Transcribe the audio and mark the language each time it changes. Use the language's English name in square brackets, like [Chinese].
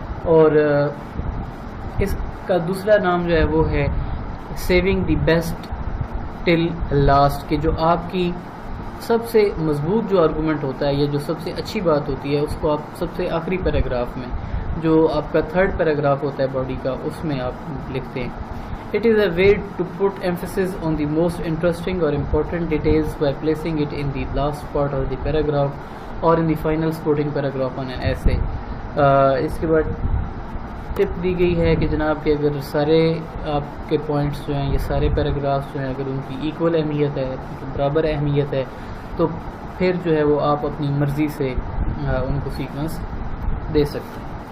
[Urdu] اور اس کا دوسرا نام جو ہے وہ ہے [English] saving the best till last, [Urdu] کہ جو آپ کی سب سے مضبوط جو آرگومنٹ ہوتا ہے یا جو سب سے اچھی بات ہوتی ہے اس کو آپ سب سے آخری پیراگراف میں، جو آپ کا 3rd پیراگراف ہوتا ہے باڈی کا، اس میں آپ لکھتے ہیں. [English] It is a way to put emphasis on the most interesting or important details by placing it in the last part of the paragraph or in the final supporting paragraph on an essay. [Urdu] اس کے بعد ٹپ دی گئی ہے کہ جناب کہ اگر سارے آپ کے پوائنٹس جو ہیں، یہ سارے پیراگرافس جو ہیں، اگر ان کی ایکول اہمیت ہے، برابر اہمیت ہے، تو پھر جو ہے وہ آپ اپنی مرضی سے ان کو سیکوینس دے سکتے ہیں.